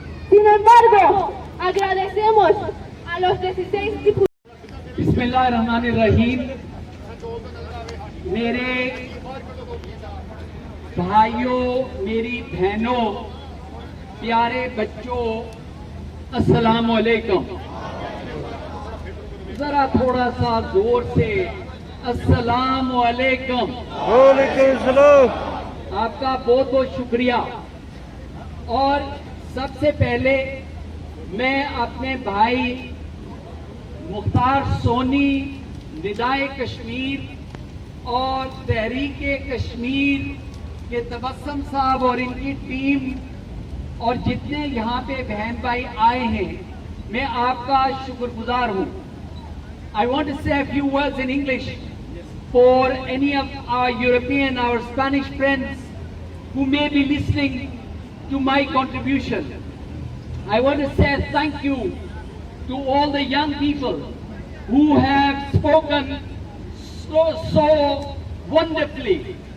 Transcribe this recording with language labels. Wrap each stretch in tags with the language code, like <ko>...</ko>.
<es>Sin embargo, agradecemos a los 16 diputados.</es> <hi>बिस्मिल्लाहिर्रहमानिर्रहीम। मेरे भाइयों, मेरी बहनों, प्यारे बच्चों, अस्सलाम वालेकुम। जरा थोड़ा सा जोर से अस्सलाम वालेकुम। वालेकुम सलाम। आपका बहुत बहुत शुक्रिया। और सबसे पहले मैं अपने भाई मुख्तार सोनी, निदाए कश्मीर और तहरीक कश्मीर के तबस्सुम साहब और इनकी टीम और जितने यहाँ पे बहन भाई आए हैं, मैं आपका शुक्रगुजार हूँ।</hi> <en>I want to say a few words in English for any of our European, our Spanish friends who may be listening to my contribution. I want to say thank you to all the young people who have spoken so wonderfully.</en>